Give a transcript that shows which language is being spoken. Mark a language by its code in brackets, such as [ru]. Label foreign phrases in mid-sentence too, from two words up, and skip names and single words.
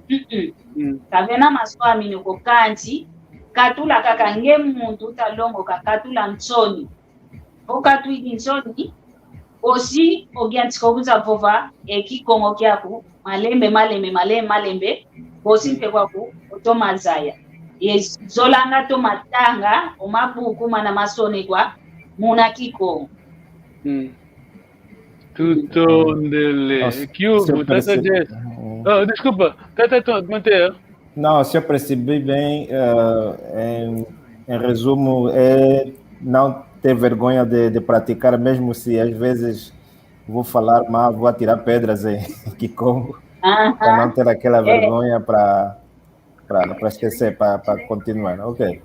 [kg] kavena maswami nuko kanti katula kaka nge muntu talongo kakatula Nsoni okatwidi Nsoni osi ogiantiko kuza vova Kikongo kyako malembe osi mpe kwaku otomazaya zolanga tomatanga omabuku mana masone kwa muna Kikongo. Tutondele. [pt] Tata Jess. Desculpa, Tata Manteia. Não, se eu percebi bem, em resumo, é não ter vergonha de praticar, mesmo se às vezes vou falar mal, vou atirar pedras em Kikongo, para não ter aquela vergonha para esquecer, para continuar, ok?